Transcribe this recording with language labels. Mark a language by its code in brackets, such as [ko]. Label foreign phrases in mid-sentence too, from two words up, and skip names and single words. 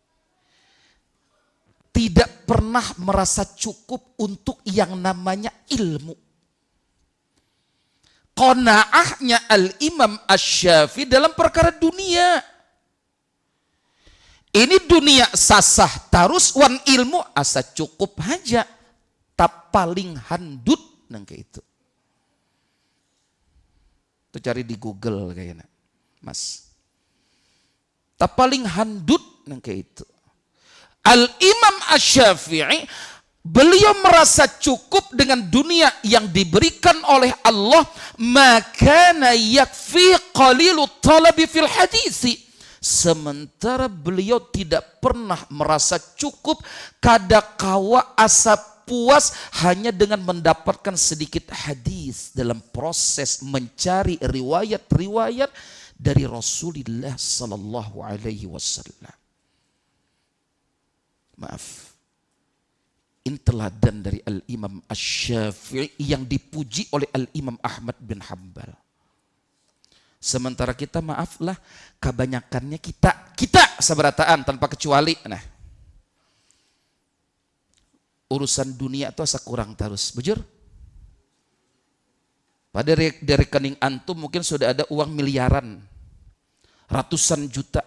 [id] Tidak pernah merasa cukup untuk yang namanya ilmu. Qanaahnya Al-Imam Asy-Syafi'i dalam perkara dunia. [bjn] Ini dunia sasah tarus wan ilmu asa cukup aja, tak paling handut nang kayak itu. [id] Tuh cari di Google kayaknya, Mas. [bjn] Tak paling handut nang kayak itu. [id] Al-Imam Asy-Syafi'i, beliau merasa cukup dengan dunia yang diberikan oleh Allah, [ar] ما كان يكفي قليل الطلب في الحديث. [id] Sementara beliau tidak pernah merasa cukup [bjn] kadakawa asa puas [id] hanya dengan mendapatkan sedikit hadis dalam proses mencari riwayat-riwayat dari Rasulullah [ar] صلى الله عليه وسلم. [id] Maaf. Ini teladan dari Al-Imam Asy-Syafi'i yang dipuji oleh Al-Imam Ahmad bin Hanbal. Sementara kita, maaflah, kebanyakannya kita seberataan tanpa kecuali. [bjn] Nah, urusan dunia itu asa kurang terus, bujur. [id] Pada dari rekening antum mungkin sudah ada uang miliaran, ratusan juta.